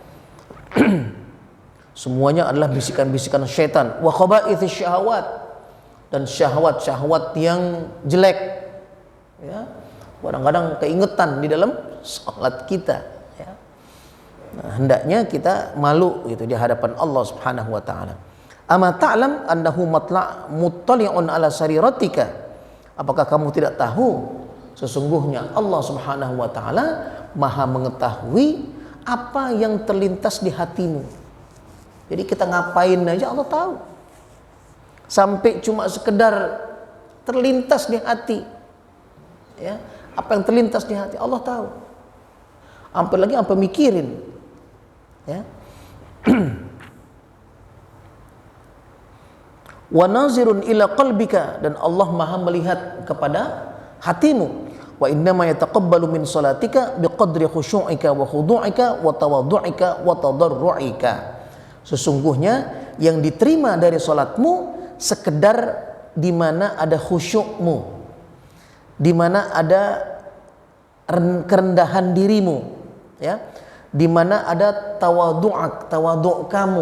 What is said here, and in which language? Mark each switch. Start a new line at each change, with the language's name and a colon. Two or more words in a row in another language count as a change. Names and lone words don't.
Indonesian: Semuanya adalah bisikan-bisikan syaitan.
Arabic: وخبائث الشهوات,
Indonesian: dan syahwat-syahwat yang jelek, ya. Kadang-kadang keingetan di dalam salat kita, ya. Nah, hendaknya kita malu gitu di hadapan Allah
Arabic: سبحانه وتعالى. أما تعلم أنه مطلع على سريرتك.
Indonesian: Apakah kamu tidak tahu sesungguhnya Allah
Arabic: سبحانه وتعالى
Indonesian: Maha mengetahui apa yang terlintas di hatimu. Jadi kita ngapain aja Allah tahu. Sampai cuma sekedar terlintas di hati, ya, apa yang terlintas di hati Allah tahu. Sampai mikirin, ya.
Arabic: وناظر إلى قلبك,
Indonesian: dan Allah Maha melihat kepada hatimu.
Arabic: وإنما يتقبل من صلاتك بقدر خشوعك وخضوعك وتواضعك وتضرعك.
Indonesian: Sesungguhnya yang diterima dari salatmu sekedar di mana ada khusyukmu, di mana ada kerendahan dirimu, ya, di mana ada tawadhu' kamu.